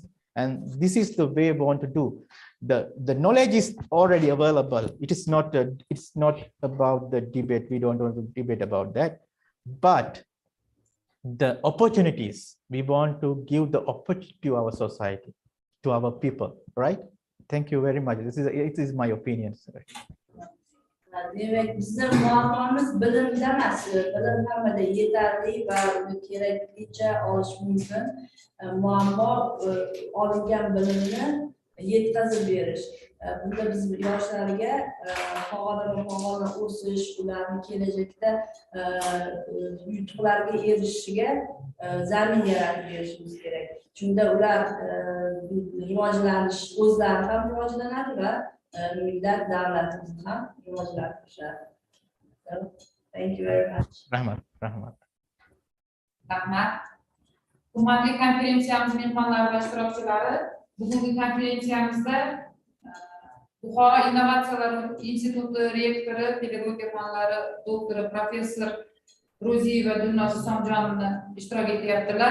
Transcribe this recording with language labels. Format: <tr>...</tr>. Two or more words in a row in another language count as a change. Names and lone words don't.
<en>And this is the way we want to do. The knowledge is already available. It's not about the debate. We don't want to debate about that. But the opportunities, we want to give the opportunity to our society, to our people, right? Thank you very much. It is my opinion. Sir.</en> <uz>Demek bizim muammamiz bilimda emas, bilim hammada yetarli va keraklicha olish mumkin. Muammo olingan bilimni yetkazib berish. Bunda biz yoshlarga fag'onama o'sish, ularni kelajakda yutuqlarga erishishiga zamin yaratib berishimiz kerak. Shunda ular rivojlanish, o'zlari ham rivojlanadi va millat davlatimizni ham rivojlantirishadi.</uz> <en>Thank you very much.</en> <uz>Rahmat. Rahmat. Hurmatli konferensiyamiz mehmonlari va ishtirokchilari, bugungi konferensiyamizda Buxoro Innovatsiyalar instituti rektori, pedagogika fanlari doktori, professor Ro'ziyeva Dilnoza Somjonovna ishtirok etyaptilar.</uz>